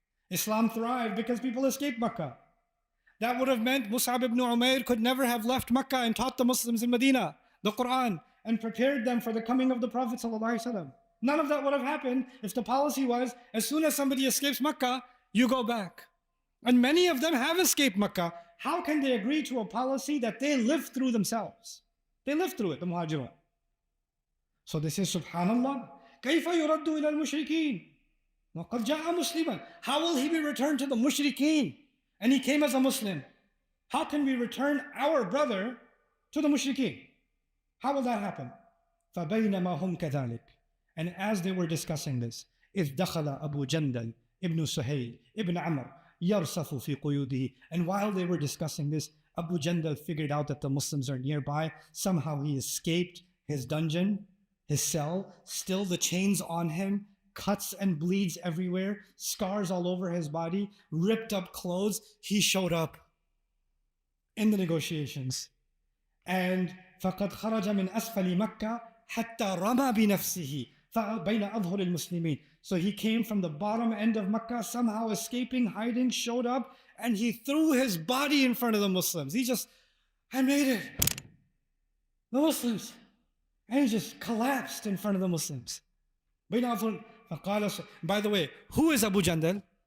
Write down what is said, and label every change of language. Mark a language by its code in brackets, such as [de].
[en] Islam thrived because people escaped Mecca. That would have meant Mus'ab ibn Umair could never have left Mecca and taught the Muslims in Medina the Quran and prepared them for the coming of the Prophet ﷺ. None of that would have happened if the policy was, as soon as somebody escapes Mecca, you go back. And many of them have escaped Mecca. How can they agree to a policy that they live through themselves? They live through it, the Muhajirun. [ar] So they say, Subhanallah, كيف يرد إلى المشركين وقد جاء مسلما. [en] How will he be returned to the mushrikeen? And he came as a Muslim. How can we return our brother to the mushrikeen? How will that happen? فبينما هم كذلك. [ar] And as they were discussing this, إذ دخل أبو جندل ابن سهيل ابن عمر يرصف في قيوده. [en] And while they were discussing this, Abu Jandal figured out that the Muslims are nearby. Somehow he escaped his dungeon, his cell, still the chains on him, cuts and bleeds everywhere, scars all over his body, ripped up clothes. He showed up in the negotiations. [ar] And فقد خرج من أسفل مكة حتى رمى بنفسه بين أظهر المسلمين. [en] So he came from the bottom end of Mecca, somehow escaping, hiding, showed up, and he threw his body in front of the Muslims. I made it. The Muslims. And he just collapsed in front of the Muslims. By the way, who is Abu Jandal?